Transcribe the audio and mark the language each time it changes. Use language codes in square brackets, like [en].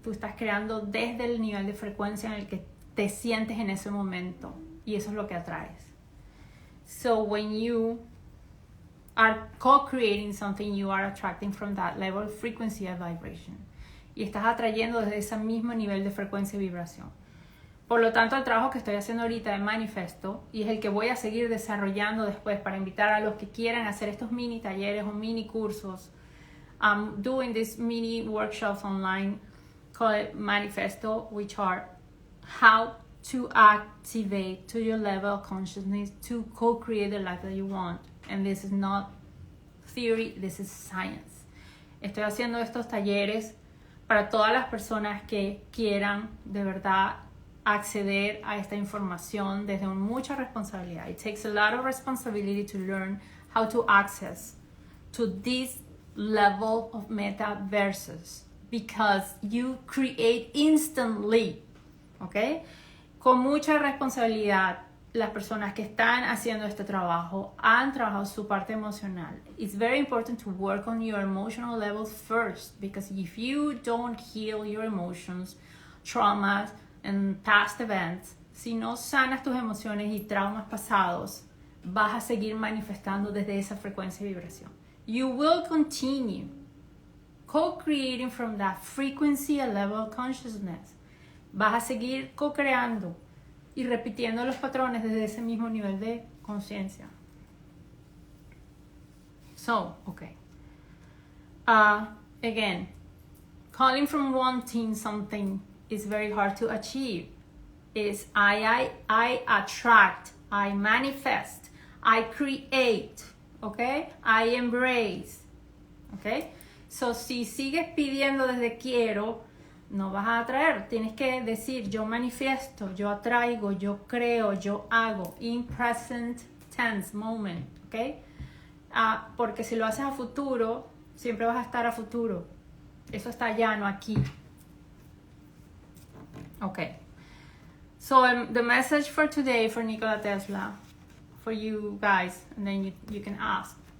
[es] Tú estás creando desde el nivel de frecuencia en el que te sientes en ese momento, y eso es lo que atraes. [en] So when you are co-creating something, you are attracting from that level of frequency and vibration. [es] Y estás atrayendo desde ese mismo nivel de frecuencia y vibración. Por lo tanto, el trabajo que estoy haciendo ahorita de manifiesto, y es el que voy a seguir desarrollando después para invitar a los que quieran hacer estos mini talleres o mini cursos. [en] I'm doing these mini workshops online called Manifesto, which are how to activate to your level of consciousness to co-create the life that you want. And this is not theory, this is science. [es] Estoy haciendo estos talleres para todas las personas que quieran de verdad acceder a esta información desde mucha responsabilidad. [en] It takes a lot of responsibility to learn how to access to this level of metaverses because you create instantly, ¿ok? [es] Con mucha responsabilidad, las personas que están haciendo este trabajo han trabajado su parte emocional. [en] It's very important to work on your emotional levels first, because if you don't heal your emotions, traumas, and past events, [es] si no sanas tus emociones y traumas pasados, vas a seguir manifestando desde esa frecuencia y vibración. [en] You will continue co-creating from that frequency and level of consciousness. [es] Vas a seguir co-creando y repitiendo los patrones desde ese mismo nivel de conciencia. [en] So, okay. Again, calling from wanting something is very hard to achieve. Is I attract, I manifest, I create, okay? I embrace, okay? [es] So, si sigues pidiendo desde quiero, no vas a atraer. Tienes que decir, yo manifiesto, yo atraigo, yo creo, yo hago. [en] In present tense, moment, okay? [es] Porque si lo haces a futuro, siempre vas a estar a futuro. Eso está allá, no aquí. [en] Okay. So the message for today for Nikola Tesla, for you guys, and then you can ask.